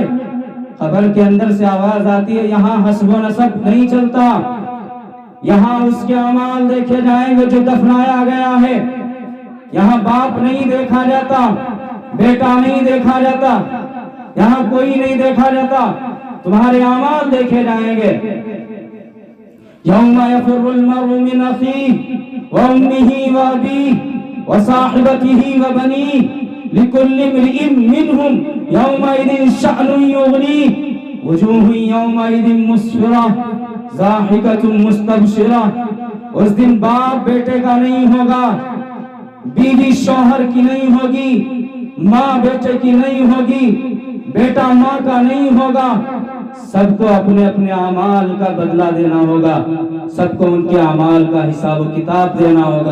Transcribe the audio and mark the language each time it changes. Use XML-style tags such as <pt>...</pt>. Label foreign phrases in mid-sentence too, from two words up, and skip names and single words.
<ur>قبر کے اندر سے آواز آتی ہے، یہاں حسب و نسب نہیں چلتا، یہاں اس کے اعمال دیکھے جائیں گے جو دفنایا گیا ہے، یہاں باپ نہیں دیکھا جاتا، بیٹا نہیں دیکھا جاتا، یہاں کوئی نہیں دیکھا جاتا، تمہارے اعمال دیکھے جائیں گے۔</ur> <ar>يوم يفر المرء من أخيه وأمه وأبيه وصاحبته وبنيه لكل امرئ منهم يومئذ شأن يغنيه وجوه يومئذ مسفرة ضاحكة مستبشرة.</ar> <ur>اس دن باپ بیٹے کا نہیں ہوگا، بیوی شوہر کی نہیں ہوگی، ماں بیٹے کی نہیں ہوگی، بیٹا ماں کا نہیں ہوگا. سب کو اپنے اپنے اعمال کا بدلہ دینا ہوگا، سب کو ان کے اعمال کا حساب کتاب دینا ہوگا.</ur>